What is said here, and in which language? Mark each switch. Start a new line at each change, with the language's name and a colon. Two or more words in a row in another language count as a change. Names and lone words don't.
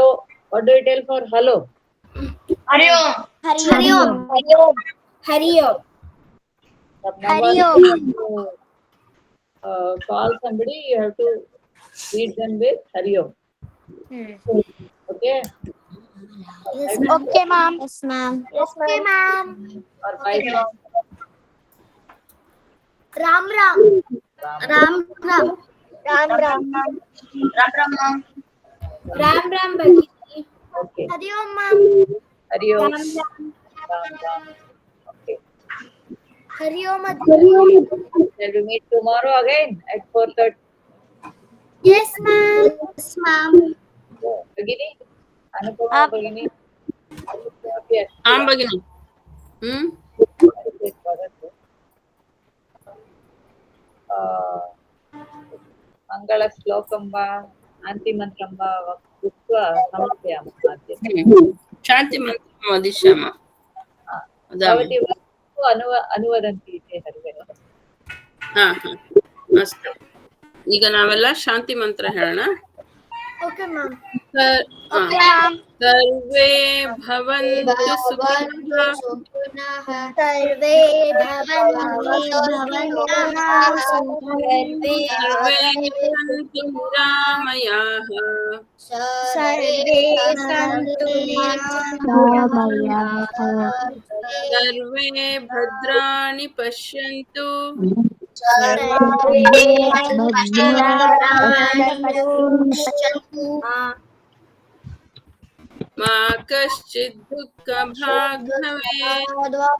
English: What do you tell for hello? Call somebody, you have to greet them with
Sanskrit: हरि ओम्.
English: Okay? Okay, ma'am. Yes, ma'am. Or bye bye. Ram Bhagini. Okay.
Sanskrit: हरि ओम्, ma'am. हरि ओम्. Ram.
English: Ram Ram. Okay.
Sanskrit: हरि ओम्.
English: Shall we meet tomorrow again at 4:30? Yes, ma'am. Bhagini? Anupama Bhagini? Yes.
Kannada: ಆಂ ಭಗಿನಿ.
Sanskrit: ಮಂಗಳ ಶ್ಲೋಕಂ ವಾ ಶಾಂತಿಮಂತ್ರಂ ವಾ ಉಕ್ತ್ವಾ ಸಮರ್ಪಯಾಮः ಶಾಂತಿ ಮಂತ್ರ ವದಿಷ್ಯಾಮ. भवती वदतु अनुवदन्ति इति हरिहर
Kannada: ಹಾ ಹಾ ಅಷ್ಟೇ. ಈಗ ನಾವೆಲ್ಲ ಶಾಂತಿ ಮಂತ್ರ ಹೇಳೋಣ.
English: Okay, ma'am.
Sanskrit: ಸರ್ವೇ ಭವಂತು ಸುಖಿನಃ सर्वे ಸರ್ವೇ ಸಂತು ನಿರಾಮಯಾಃ ಸರ್ವೇ ಭದ್ರಾಣಿ ಪಶ್ಯಂತು ಮಾ ಕಶ್ಚಿತ್ ದುಃಖ ಭಾಗ್ ಭವೇತ್.